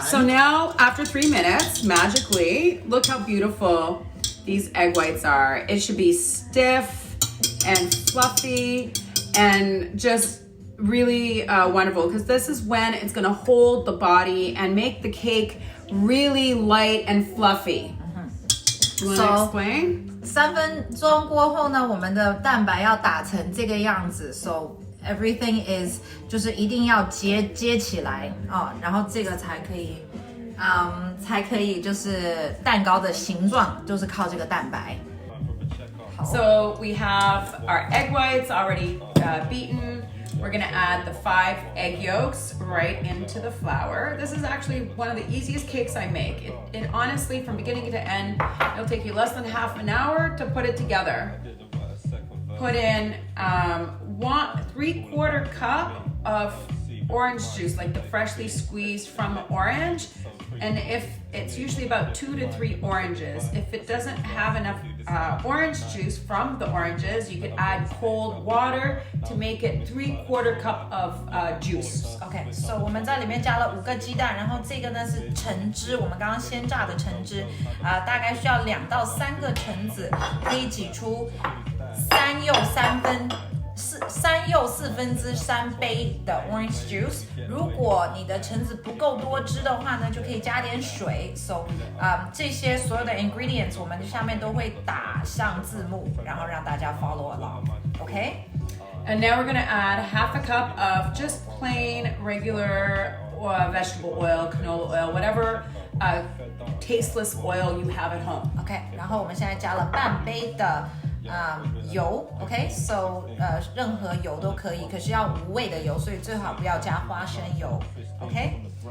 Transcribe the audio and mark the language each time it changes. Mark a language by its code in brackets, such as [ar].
[en] So now, after 3 minutes, magically, look how beautiful these egg whites are. It should be stiff and fluffy and just really wonderful, because this is when it's going to hold the body and make the cake really light and fluffy. You want to explain? [zh] 3分钟过后呢，我们的蛋白要打成这个样子 ， [en] so everything is [zh] 就是一定要接起来哦，然后这个才可以就是蛋糕的形状，就是靠这个蛋白。 [en] So we have our egg whites already beaten. We're gonna add the 5 egg yolks right into the flour. This is actually one of the easiest cakes I make. It honestly, from beginning to end, it'll take you less than half an hour to put it together. Put in 3/4 cup of orange juice, like the freshly squeezed from the orange. And if it's usually about 2 to 3 oranges. If it doesn't have enough orange juice from the oranges, you could add cold water to make it 3/4 cup of juice. Okay, so [zh] 我们在里面加了5个鸡蛋，然后这个呢是橙汁，我们刚刚鲜榨的橙汁，大概需要2到3个橙子，可以挤出3又4/3杯的 orange juice。如果你的橙子不够多汁的话呢，就可以加点水。 So， 这些所有的 ingredients 我们下面都会打上字幕，然后让大家 [en] follow along。Okay? And now we're gonna add half a cup of just plain regular vegetable oil, canola oil, whatever tasteless oil you have at home. [zh] Okay, 然后我们现在加了半杯的油 ， [en] OK， so [zh] 任何油都可以，可是要无味的油，所以最好不要加花生油 ，OK。